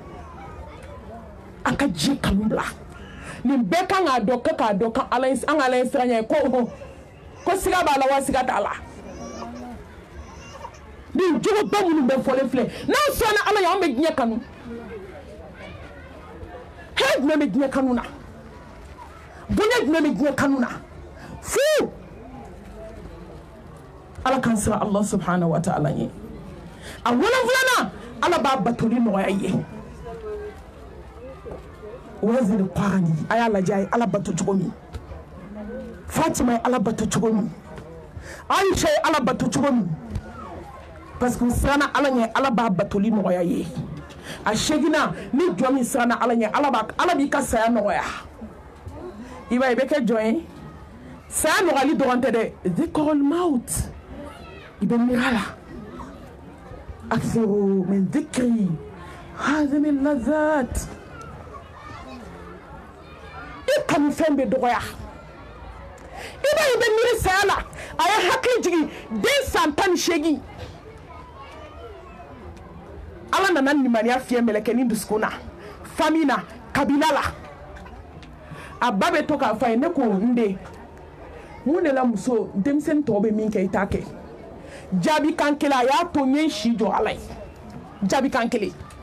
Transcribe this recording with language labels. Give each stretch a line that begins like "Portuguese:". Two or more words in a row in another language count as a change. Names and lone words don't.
Bambara: a ka diɲɛ kanu bila nin bɛɛ kan k'a dɔn k'a dɔn ka ala an ka ala ye siranɲɛ ye ko siga b'a la wa siga t'a la nin jogoba minnu bɛ fɔlen filɛ n'an sɔnna ala ye an bɛ diɲɛ kanu hɛrɛ jumɛn bɛ diɲɛ kanu na bonya jumɛn bɛ diɲɛ kanu na fu ala k'an siran
Arabic: الله سبحانه وتعالى
Bambara: ye a wolonfilana ala b'a batoli nɔgɔya i ye waziri kwarani a y'a lajɛ a ye ala bato cogo min Fatima ye ala bato cogo min Aisha ye ala bato cogo min
French: parce que
Bambara: siranna ala ɲɛ ala b'a batoli nɔgɔya ye a segina ni jɔn min siranna ala ɲɛ ala b'i ka saya nɔgɔya i b'a ye i bɛ kɛ jɔn ye saya nɔgɔyali dɔrɔn tɛ dɛ
Arabic: ذكر الموت
Bambara: i bɛ miiri a la
Arabic: أكثروا من ذكر هذه اللذات
Bambara: i kanu fɛn bɛ dɔgɔya i b'a ye i bɛ miiri saya la a ye hakili jigin den san 18 ala nana nimaniya fiye mɛlɛkɛnin dusukun na famille na kabila la a ba bɛ to k'a fɔ a ye ne ko n den mun de la muso denmisɛnnin tɔw bɛ min kɛ i t'a kɛ jaabi kan kelen a y'a to n ye n si jɔ ala ye jaabi kan kelen